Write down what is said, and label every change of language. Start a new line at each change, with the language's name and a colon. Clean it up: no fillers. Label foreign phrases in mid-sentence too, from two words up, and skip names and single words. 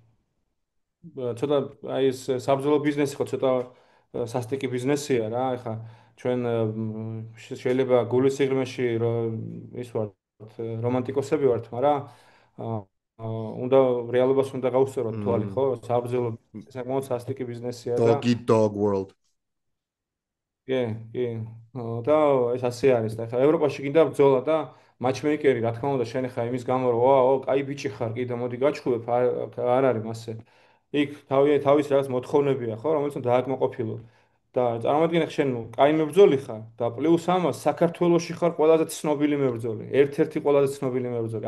Georgian: ცოტა აი ეს საბრძოლო ბიზნესი ხო ცოტა სასტიკი ბიზნესია რა. ეხლა ჩვენ შეიძლება გულის სიღრმეში ის ვართ რომანტიკოსები ვართ, მაგრამ უნდა რეალობას უნდა გავუსწოროთ თვალი, ხო? საბრძოლო ბიზნესი საკმაოდ სასტიკი ბიზნესია და
English: Dog eat dog world.
Georgian: კი, კი. და ეს ასე არის და ხა ევროპაში გინდა ბრძოლა და მაჩმეიკერი, რა თქმა უნდა, შენ ხა იმის გამო რომ ვაო, კაი ბიჭი ხარ, კი და მოდი გაჩხუბებ, არ არის მასე. იქ თავის რაღაც მოთხოვნებია, ხო, რომელიც უნდა დააკმაყოფილო. და წარმოიდგინე შენ კაი მებრძოლი ხარ და პლუს ამას საქართველოში ხარ ყველაზე ცნობილი მებრძოლი, ერთ-ერთი ყველაზე ცნობილი მებრძოლი.